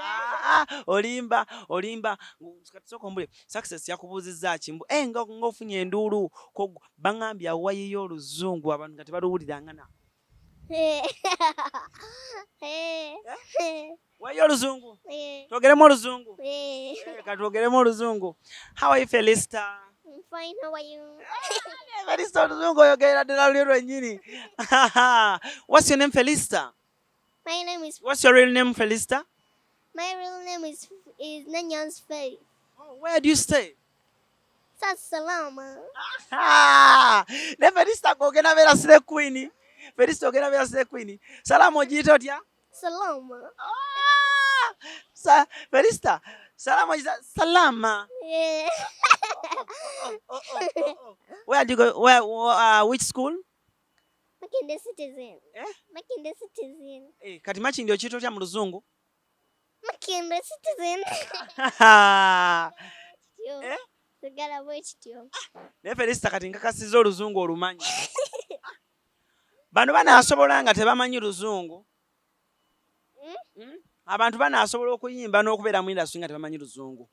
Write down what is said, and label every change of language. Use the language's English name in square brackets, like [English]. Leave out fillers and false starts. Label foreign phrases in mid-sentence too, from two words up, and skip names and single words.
[Ganda] Olimba kati sooka ombule success yakubuuzizza ki? Ng'ofunye enduulu baŋŋambye awayiyo oluzungu abantu nga tebaluwuliranga na. Wayiyo oluzungu? Twogeremu oluzungu? Kati twogeremu oluzungu. [English] How are you Felista? I'm fine, how are you? [Ganda] Felista oluzungu oyogerera ddala lulyo lwennyini. [English] What's your name Felista? My name is. What's your real name, Felista? My real name is Nanyan's Faye. Oh, where do you stay? Salama. [Ganda] Ne Felista ogenda beera [English] sire queen. [Ganda] Felista ogenda beera [English] sire queen. [Ganda] Salama ogiyita otya? Salama. Felista, salama ogiyita salama. [English] Yeah. Where do you go? Which school? Makinde Citizen. Eh? Makinde Citizen. [Ganda] Kati Makinde okiyita otya mu Luzungu? Makinde Citizen. Eh? Sigala bwekityo. Ne Felista kati nkakasizza Oluzungu olumanyi. Bano banaasobola nga tebamanyi Luzungu. Abantu banaasobola okuyimba n'okubeera mu industry nga tebamanyi Luzungu.